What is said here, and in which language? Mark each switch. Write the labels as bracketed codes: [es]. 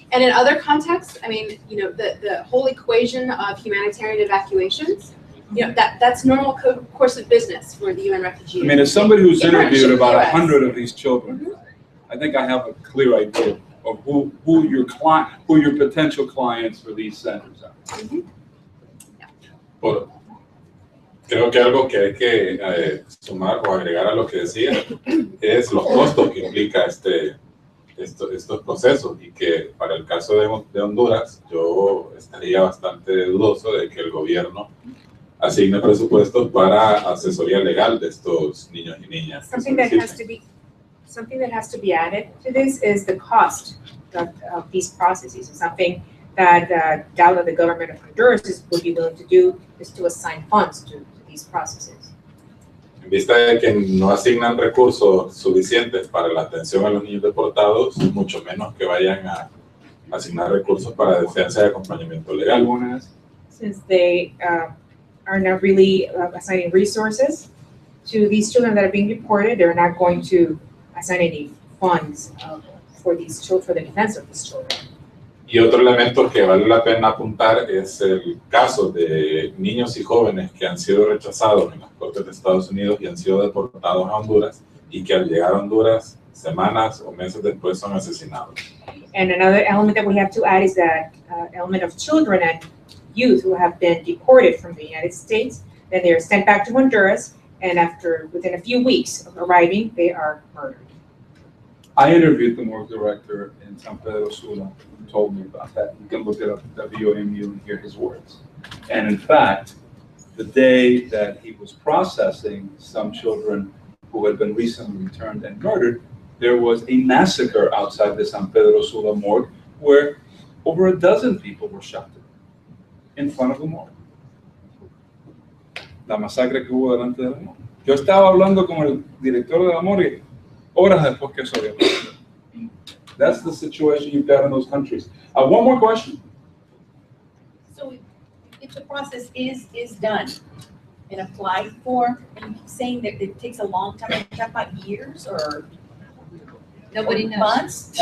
[en] And in other contexts, the whole equation of humanitarian evacuations, that's normal course of business for the UN refugee. As somebody who's interviewed about 100 of these children, I think I have a clear idea of who your potential clients for these centers are. [es] Creo que algo que hay que sumar o agregar a lo que decía es los costos que implica estos procesos, y que para el caso de Honduras yo estaría bastante dudoso de que el gobierno asigne presupuestos para asesoría legal de estos niños y niñas. [en] Something that has to be added to this is the cost of these processes. Something that doubt the government of Honduras would be willing to do is to assign funds to these processes. [es] En vista de que no asignan recursos suficientes para la atención a los niños deportados, mucho menos que vayan a asignar recursos para defensa y acompañamiento legal. [en] Since they are not really assigning resources to these children that are being deported, they're not going to assign any funds for these children, for the defense of these children. [es] Y otro elemento que vale la pena apuntar es el caso de niños y jóvenes que han sido rechazados en las cortes de Estados Unidos y han sido deportados a Honduras, y que al llegar a Honduras, semanas o meses después, son asesinados. [en] And another element that we have to add is that element of children and youth who have been deported from the United States, then they are sent back to Honduras, and within a few weeks of arriving, they are murdered. I interviewed the morgue director in San Pedro Sula, who told me about that. You can look it up at WAMU and hear his words. And in fact, the day that he was processing some children who had been recently returned and murdered, there was a massacre outside the San Pedro Sula morgue where over a dozen people were shot in front of the morgue. [es] La masacre que hubo delante de la morgue. Yo estaba hablando con el director de la morgue horas después que eso había pasado. [en] That's the situation you've got in those countries. One more question. So if the process is done and applied for, and you keep saying that it takes a long time, you talk about years or Nobody knows. months?